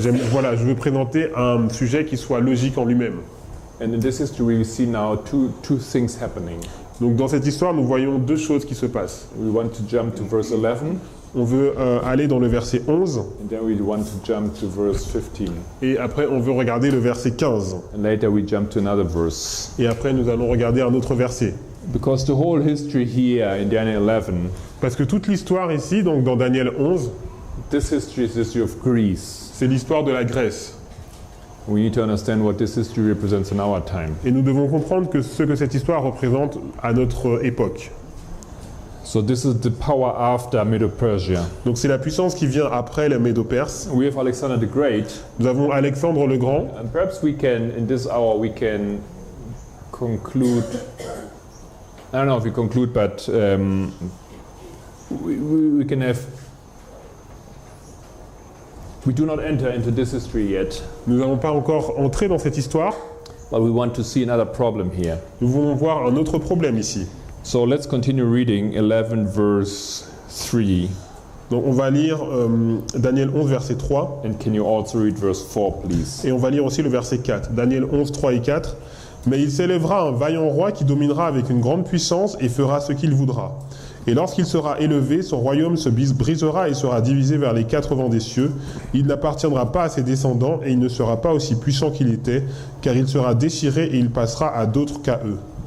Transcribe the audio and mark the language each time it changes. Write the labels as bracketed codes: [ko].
[fr] je veux présenter un sujet qui soit logique en lui-même. [en] And in this history we see now two things happening. [fr] Donc dans cette histoire, nous voyons 2 choses qui se passent. [en] We want to jump to verse 11, [fr] On veut aller dans le verset 11 [en] and then we want to jump to verse 15. [fr] et après on veut regarder le verset 15. [en] And later we jump to another verse. [fr] Et après nous allons regarder un autre verset. [en] Because the whole history here in Daniel 11, [fr] Parce que toute l'histoire ici, donc dans Daniel 11, [en] this history is the history of Greece. [fr] c'est l'histoire de la Grèce. [en] We need to understand what this history represents in our time. [fr] Et nous devons comprendre ce que cette histoire représente à notre époque. [en] So this is the power after Medo-Persia. [fr] Donc c'est la puissance qui vient après les Médo-Perses. [en] We have Alexander the Great, [fr] Nous avons Alexandre le Grand. [en] and perhaps we can, in this hour, we can conclude. I don't know if we conclude, but we can have. We do not enter into this history yet, [fr] Nous n'avons pas encore entré dans cette histoire. [en] but we want to see another problem here. [fr] Nous voulons voir un autre problème ici. [en] So let's continue reading 11 verse 3. [fr] Donc on va lire Daniel 11 verset 3 [en] And can you also read verse 4, please? [fr] et on va lire aussi le verset 4. Daniel 11, 3 et 4. Mais il s'élèvera un vaillant roi qui dominera avec une grande puissance et fera ce qu'il voudra. Et lorsqu'il sera élevé, son royaume se brisera et sera divisé vers les 4 vents des cieux. Il n'appartiendra pas à ses descendants et il ne sera pas aussi puissant qu'il était, car il sera déchiré et il passera à d'autres qu'à eux.